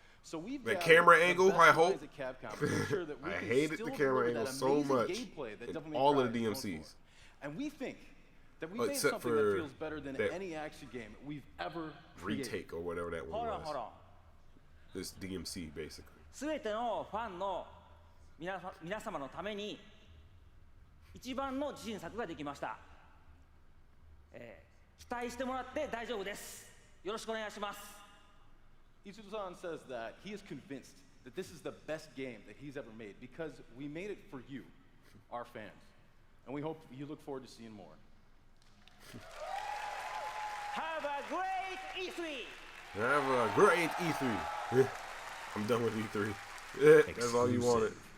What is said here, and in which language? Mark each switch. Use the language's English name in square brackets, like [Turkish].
[English] So we've the camera angle, I hope. Sure that we I hated the camera angle so much in all of the DMCs. And we think that we made something that feels better than any action game we've ever created. Retake or whatever that one was. This DMC, basically. [Japanese] すべてのファンの皆様のために一番の自信作ができました。期待してもらって大丈夫です。よろしくお願いします。 [English] Itsuno-san says that he is convinced that this is the best game that he's ever made because we made it for you, our fans. And we hope you look forward to seeing more. Have a great E3! Have a great E3. I'm done with E3. That's all you wanted.